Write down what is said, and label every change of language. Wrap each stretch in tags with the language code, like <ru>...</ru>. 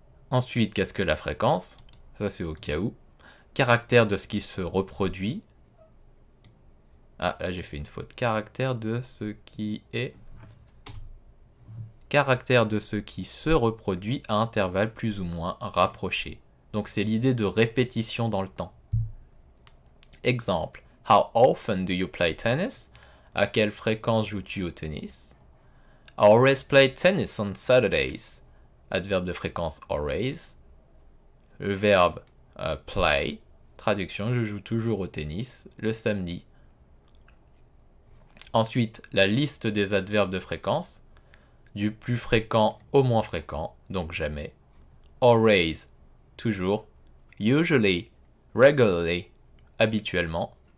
<fr>Ensuite, qu'est-ce que la fréquence? Ça, c'est au cas où. Caractère de ce qui se reproduit. Ah, là, j'ai fait une faute. Caractère de ce qui est... Caractère de ce qui se reproduit à intervalles plus ou moins rapprochés. Donc, c'est l'idée de répétition dans le temps. Exemple.</fr> <en>How often do you play tennis?</en> <fr>À quelle fréquence joues-tu au tennis?</fr> <en>I always play tennis on Saturdays.</en> <fr>Adverbe de fréquence always. Le verbe play. Traduction, je joue toujours au tennis le samedi. Ensuite, la liste des adverbes de fréquence. Du plus fréquent au moins fréquent, donc jamais.</fr> <en>Always, toujours. Usually, regularly, habituellement.</en>